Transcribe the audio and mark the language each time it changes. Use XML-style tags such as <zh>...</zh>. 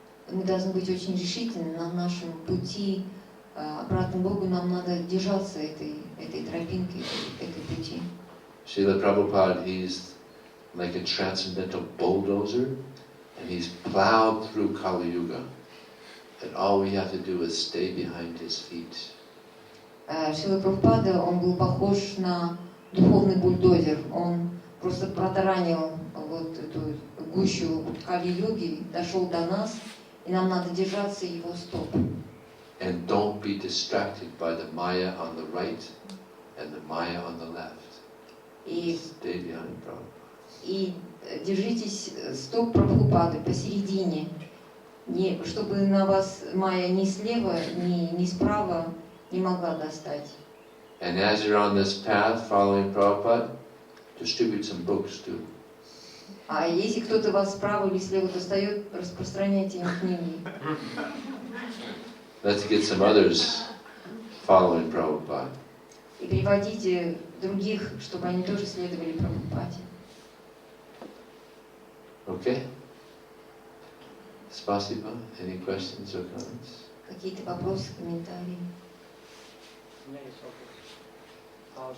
<ru>Мы должны быть очень решительны на нашем пути обратно к Богу. Нам надо держаться этой тропинки, этой пути.</ru> <en>Srila Prabhupada, he's like a transcendental bulldozer, and he's plowed through Kali Yuga. And all we have to do is stay behind his feet.</en> <ru>Шрила Прабхупада, он был похож на духовный бульдозер. Он просто протаранил вот эту гущу Кали-юги, дошел до нас, и нам надо держаться его стоп.</ru> <en>And don't be distracted by the Maya on the right and the Maya on the left. Stay behind Prabhupada.</en> <ru>И держитесь стоп Прабхупады посередине, чтобы на вас Майя ни слева, ни справа не могла достать.</ru> <en>And as you're on this path following Prabhupada, distribute some books too.</en> <ru>А если кто-то вас справа или слева достает, распространяйте им книги.</ru> <en>Let's get some others following Prabhupada.</en> <ru>И приводите других, чтобы они тоже следовали Прабхупаде.</ru> <en>Okay? Spasiba, any questions or comments?</en> <ru>Какие-то вопросы, комментарии? У меня есть вопрос.</ru>